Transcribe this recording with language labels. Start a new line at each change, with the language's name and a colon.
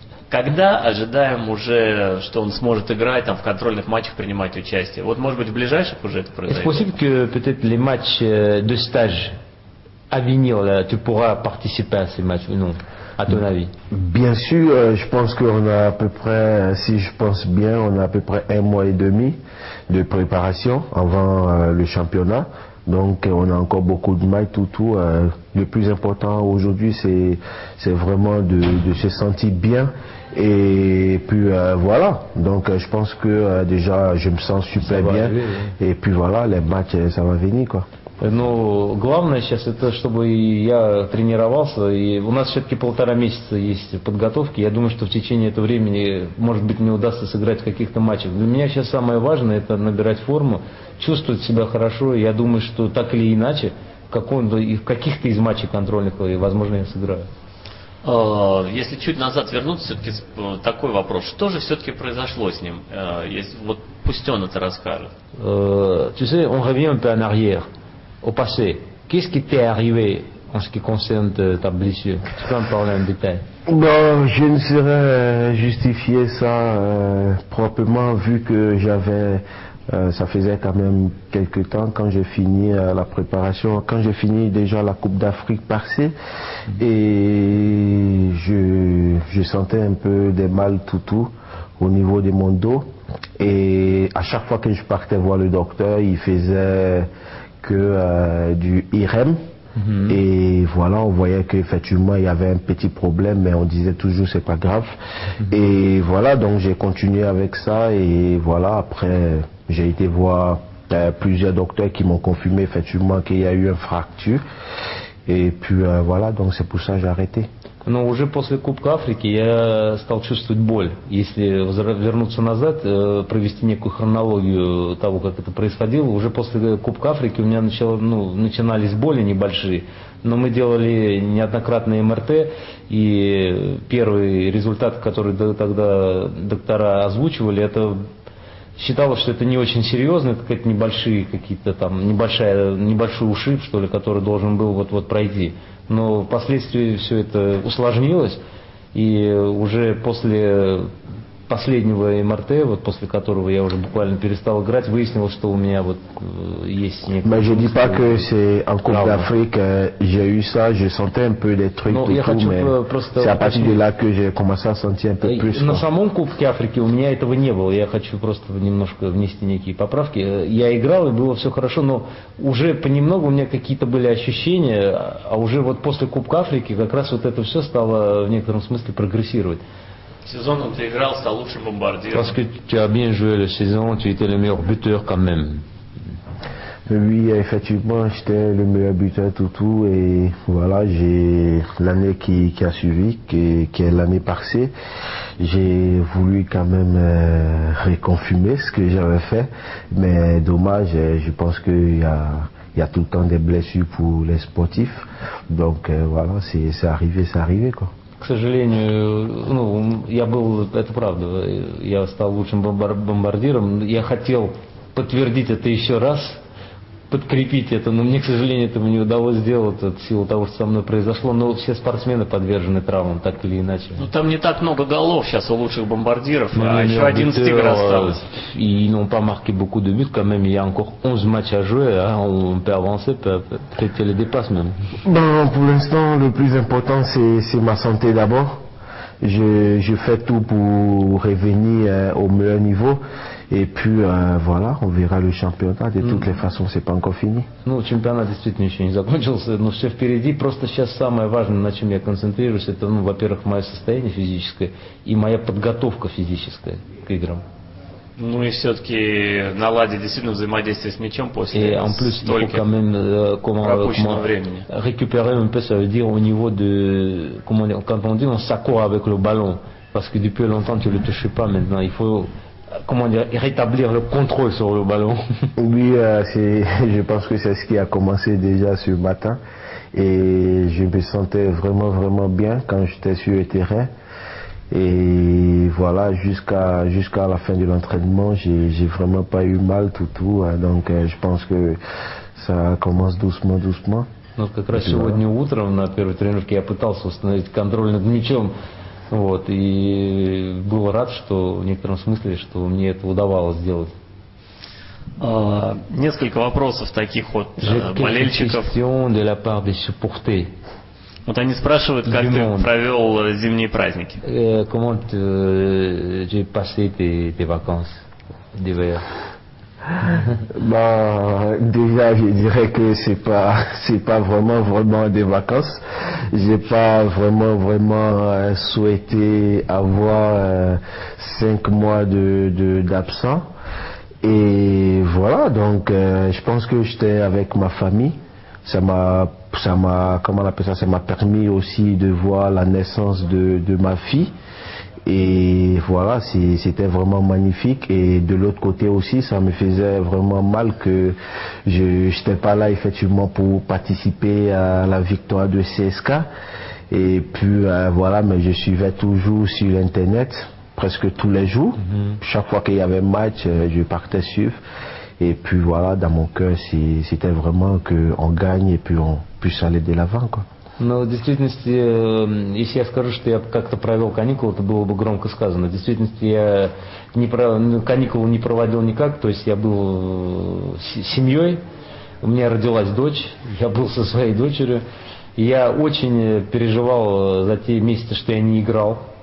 Russian: Когда ожидаем уже, что он сможет играть, там, в контрольных матчах принимать участие? Вот, может быть, в ближайших уже это произойдет?
French: Est-ce possible que peut-être les matchs de stage à venir, là, tu pourras participer à ces matchs ou non, à ton avis? Bien sûr, je pense qu'on a à peu près, si je pense bien, on a à peu près 1 mois et demi de préparation avant le championnat. Donc on a encore beaucoup de matchs, le plus important aujourd'hui, c'est vraiment de se sentir bien. Et puis voilà, donc je pense que déjà je me sens super bien. Arriver, oui. Et puis voilà, les matchs, ça va venir, quoi.
Russian: Ну, главное сейчас это, чтобы я тренировался, и у нас все-таки 1,5 месяца есть подготовки. Я думаю, что в течение этого времени, может быть, мне удастся сыграть в каких-то матчах. Для меня сейчас самое важное это набирать форму, чувствовать себя хорошо. Я думаю, что так или иначе, в каких-то из матчей контрольных, возможно, я сыграю. Если чуть назад вернуться, все-таки такой вопрос. Что же все-таки произошло с ним? Вот пусть он это расскажет.
French: Tu sais, on revient un peu en arrière. Au passé, qu'est-ce qui t'est arrivé en ce qui concerne ta blessure? Tu peux en parler en détail? Bon, je ne saurais justifier ça proprement vu que ça faisait quand même quelques temps quand j'ai fini la préparation, quand j'ai fini déjà la Coupe d'Afrique passée et je sentais un peu des mal au niveau de mon dos et à chaque fois que je partais voir le docteur, il faisait que du IRM. Et voilà, on voyait qu'effectivement il y avait un petit problème, mais on disait toujours c'est pas grave. Et voilà, donc j'ai continué avec ça et voilà, après j'ai été voir plusieurs docteurs qui m'ont confirmé effectivement qu'il y a eu une fracture. Et puis voilà, donc c'est pour ça que j'ai arrêté.
Russian: Но уже после Кубка Африки я стал чувствовать боль. Если вернуться назад, провести некую хронологию того, как это происходило, уже после Кубка Африки у меня начинались боли небольшие. Но мы делали неоднократные МРТ, и первый результат, который тогда доктора озвучивали, это считалось, что это не очень серьезно, это какие-то небольшой ушиб, что ли, который должен был вот пройти. Но впоследствии все это усложнилось, и уже после последнего МРТ, вот после которого я уже буквально перестал играть, выяснилось, что у меня вот есть некоторые...
French: Mais je dis pas que c'est en Coupe d'Afrique, j'ai eu ça, je sentais un peu des trucs,
Russian: Ну,
French: tout,
Russian: я хочу
French: mais
Russian: просто
French: c'est à partir de là que j'ai commencé à sentir un peu plus.
Russian: На
French: quoi.
Russian: самом Кубке Африки у меня этого не было. Я хочу просто немножко внести некие поправки. Я играл, и было все хорошо, но уже понемногу у меня какие-то были ощущения, а уже вот после Кубка Африки как раз вот это все стало в некотором смысле прогрессировать. Сезон ты играл, стал лучшим бомбардиром.
French: Parce que tu as bien joué la saison, tu étais le meilleur buteur quand même. Oui, effectivement, j'étais le meilleur buteur tout et voilà, j'ai l'année qui a suivi, qui est l'année passée, j'ai voulu quand même réconfirmer ce que j'avais fait, mais dommage, je pense qu'il y a tout le temps des blessures pour les sportifs, donc voilà, c'est arrivé quoi.
Russian: К сожалению, ну, я был, это правда, я стал лучшим бомбардиром. Я хотел подтвердить это еще раз, подкрепить это, но мне, к сожалению, этого не удалось сделать в силу того, что со мной произошло. Но все спортсмены подвержены травмам, так или иначе. Ну там не так много голов сейчас у лучших бомбардиров, а еще 11 игр осталось.
French: Ils n'ont pas marqué beaucoup de buts quand même, il y a encore 11 matchs à jouer, hein, on peut avancer, peut-être qu'elle les dépasse même. Bon, pour l'instant, le plus important, c'est ma santé d'abord. Je fais tout pour revenir au meilleur niveau. Et puis voilà, on verra le championnat. De toutes les façons, c'est pas encore fini.
Russian: Ну, чемпионат действительно еще не закончился, но все впереди. Просто сейчас самое важное, на чем я концентрируюсь, это, ну, во-первых, мое состояние физическое и моя подготовка физическая к играм. Ну и все-таки наладить действительно взаимодействие с мячом после
French: Et en plus, il faut
Russian: столько
French: quand même
Russian: пропущенного времени.
French: récupérer un peu, ça veut dire au niveau de, comment dire, quand on dit on s'accourt avec le ballon, parce que depuis longtemps tu ne le touches pas maintenant, il faut, comment dire, rétablir le contrôle sur le ballon. Oui, je pense que c'est ce qui a commencé déjà ce matin et je me sentais vraiment bien quand j'étais sur le terrain. Et voilà, jusqu'à la fin de l'entraînement, j'ai vraiment pas eu mal tout, hein, donc je pense que ça commence doucement.
Russian: Вот как раз сегодня утром на первой тренировке я пытался установить контроль над мячом, вот, и был рад, что в некотором смысле, что мне это удавалось сделать. Несколько вопросов таких вот болельщиков.
French: De la part des supporters.
Russian: Вот они спрашивают, как ты провел зимние праздники.
French: Comment j'ai passé tes vacances d'hiver? Bah, déjà, je dirais que c'est pas vraiment des vacances. J'ai pas vraiment souhaité avoir 5 mois d'absence. Et voilà, donc je pense que j'étais avec ma famille. Ça m'a, comment on appelle ça, ça m'a permis aussi de voir la naissance de ma fille. Et voilà, c'était vraiment magnifique. Et de l'autre côté aussi, ça me faisait vraiment mal que je n'étais pas là effectivement pour participer à la victoire de CSK. Et puis voilà, mais je suivais toujours sur Internet, presque tous les jours. Chaque fois qu'il y avait un match, je partais suivre. Et puis voilà, dans mon cœur, c'était vraiment qu'on gagne et puis on puisse aller de l'avant, quoi.
Russian: Но в действительности, если я скажу, что я как-то провел каникулы, это было бы громко сказано. В действительности я каникулы не проводил никак, то есть я был с семьей, у меня родилась дочь, я был со своей дочерью. Я очень переживал за те месяцы, что я не играл.